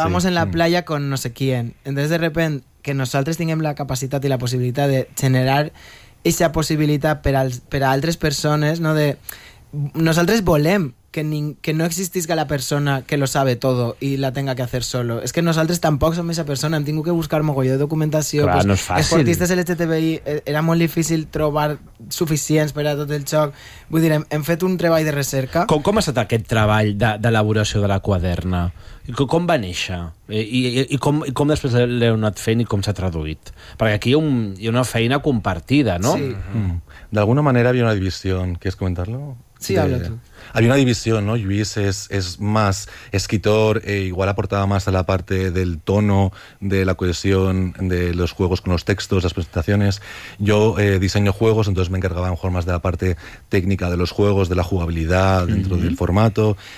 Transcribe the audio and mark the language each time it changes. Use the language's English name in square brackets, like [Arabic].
[Spanish] Estábamos en la playa con no sé quién. Entonces, de repente, que nosotros tenemos la capacidad y la posibilidad de generar esa posibilidad para otras personas, ¿no? De nosotros [Catalan] volem que no existisca [Spanish] la persona que lo sabe todo y la tenga que hacer solo. Es que nosotros tampoco somos esa persona. [Catalan] Hem tingut que buscar mogolló de documentació. Clar, pues, no és fàcil. Esportistes LGTBI, era molt difícil trobar suficients per a tot el xoc. Vull dir, hem fet un treball de recerca. Com ha estat aquest treball d'elaboració de la quaderna? Com va néixer? I com després l'heu anat fent i com s'ha traduït? Perquè aquí hi ha una feina compartida, no? Sí. Mm-hmm. D'alguna manera hi havia una divisió. [Spanish] ¿Quieres comentarlo? Sí, habla tú. Había una división, ¿no? Lluís es más escritor e igual aportaba más a la parte del tono, de la cohesión, de los juegos con los textos, las presentaciones. Yo diseño juegos, entonces me encargaba a lo mejor más de la parte técnica de los juegos, de la jugabilidad dentro, uh-huh, del formato.